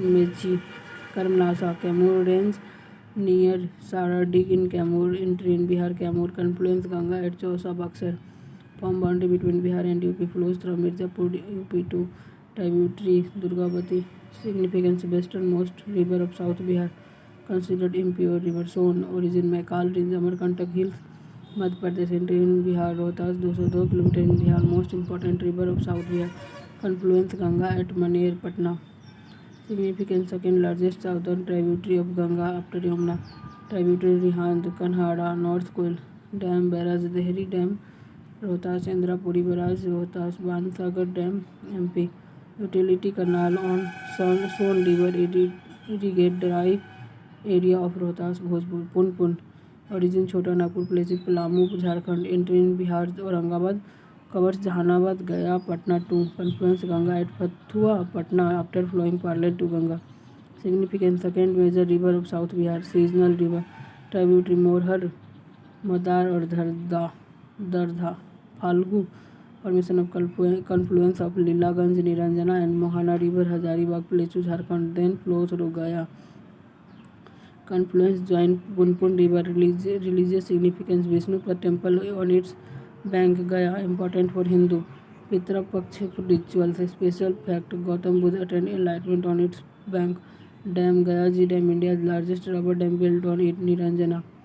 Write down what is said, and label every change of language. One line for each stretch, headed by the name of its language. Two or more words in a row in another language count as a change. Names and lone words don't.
English: Mechi Karmnasa Kaimur range near Saradig in Kaimur entry in Bihar Kaimur confluence Ganga at Chausa Buxar form boundary between Bihar and UP flows through Mirzapur UP to tributary Durgavati significance westernmost river of South Bihar considered impure river zone origin Maikal range Amarkantak hills Madhya Pradesh entry in Bihar Rohtas 202 km in Bihar most important river of South Bihar confluence Ganga at Maner Patna significance second largest southern tributary of Ganga after Yamuna tributary Rihand Kanhara North Koil Dam barrage Dehri Dam Rohtas Indrapuri barrage Rohtas Bansagar Dam MP utility canal on Son river irrigate dry area of Rohtas Bhojpur Punpun origin Chota Nagpur place Palamu Jharkhand entry in Bihar Aurangabad covers Jahanabad Gaya Patna to confluence Ganga at Fathua Patna after flowing parallel to Ganga significance second major river of South Bihar seasonal river tributary Morhar Madar और दरधा फाल्गु formation of confluence of Lilaganj Niranjana and Mohana river Hazaribagh Plateau Jharkhand then flow through Gaya confluence join Punpun river religious significance Vishnupad temple on its bank Gaya important for Hindu Pitra Paksha rituals special fact Gautam Buddha attained enlightenment on its bank dam Gaya Ji Dam India's largest rubber dam built on it Niranjana